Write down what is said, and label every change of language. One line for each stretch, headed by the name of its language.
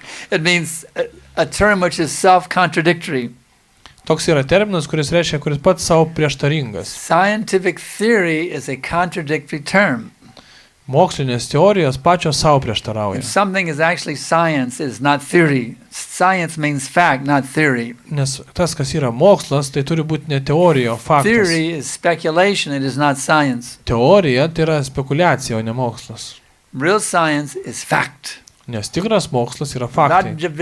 English: It means a term which is self-contradictory.
Lithuanian: Toks yra terminas, kuris reiškia, kuris pats savo prieštaringas.
English: Scientific theory is a contradictory term.
Lithuanian: Mokslinės teorijos pačios savo prieštarauja.
English: If something is actually science, it is not theory. Science means fact, not theory.
Lithuanian: Nes tas, kas yra mokslas, tai turi būti ne teorija, o faktas.
English: Theory is speculation, it is not science.
Lithuanian: Teorija tai yra spekulacija, o ne mokslas.
English: Real science is fact.
Lithuanian: Nes tikras mokslas yra faktai.